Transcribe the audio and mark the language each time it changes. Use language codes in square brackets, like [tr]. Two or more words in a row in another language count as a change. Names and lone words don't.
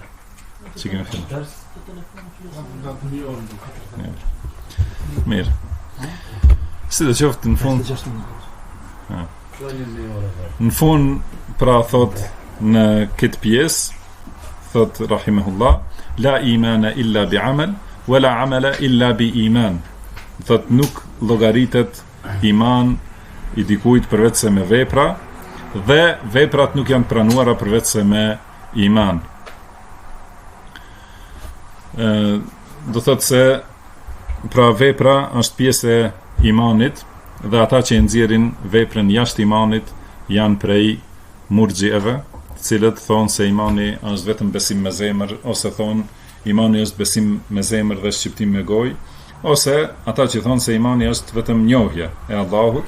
[sq] Që kemi filluar. Mirë. Si do qoftë në fund. Në fund, pra thot në këtë pjesë, thot rahimahullah, [ar] لا إيمان إلا بعمل ولا عمل إلا بإيمان. [sq] Thot nuk llogaritet iman i dikujt përveç se me vepra, dhe veprat nuk janë pranuara përveç se me iman. Do thot se pra vepra është pjesë e imanit, dhe ata që nxjerrin veprën jashtë imanit janë prej murxhieve, të cilët thonë se imani është vetëm besim me zemër, ose thonë imani është besim me zemër dhe shqiptim me gojë, ose ata që thonë se imani është vetëm njohje e Allahut.